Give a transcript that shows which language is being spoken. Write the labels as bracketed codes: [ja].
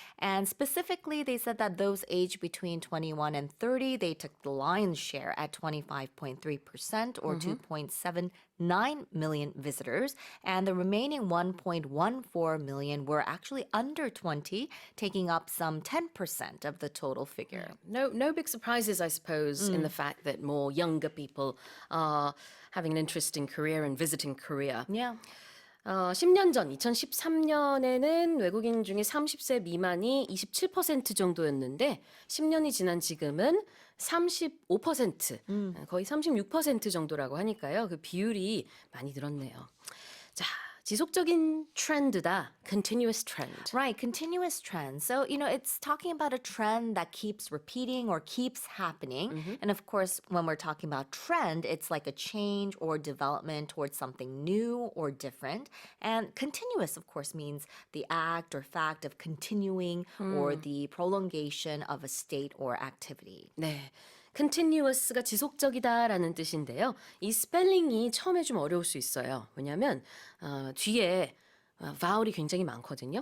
[en] And specifically, they said that those aged between 21 and 30, they took the lion's share at 25.3% or 2.79 million visitors. And the remaining 1.14 million were actually under 20, taking up some 10% of the total figure. No big surprises, I suppose, in the fact that more younger people are having an interest in Korea and visiting Korea. Yeah. [ko] 10년 전, 2013년에는 외국인 중에 30세 미만이 27% 정도였는데 10년이 지난 지금은 35%, 거의 36% 정도라고 하니까요. 그 비율이 많이 늘었네요. 자, 지속적인 트렌드다. Continuous trend. [en] Right, continuous trend. So, it's talking about a trend that keeps repeating or keeps happening. And of course, when we're talking about trend, it's like a change or development towards something new or different. And continuous, of course, means the act or fact of continuing or the prolongation of a state or activity. [ko] 네. continuous가 지속적이다라는 뜻인데요. 이 스펠링이 처음에 좀 어려울 수 있어요. 왜냐하면 뒤에 vowel이 굉장히 많거든요.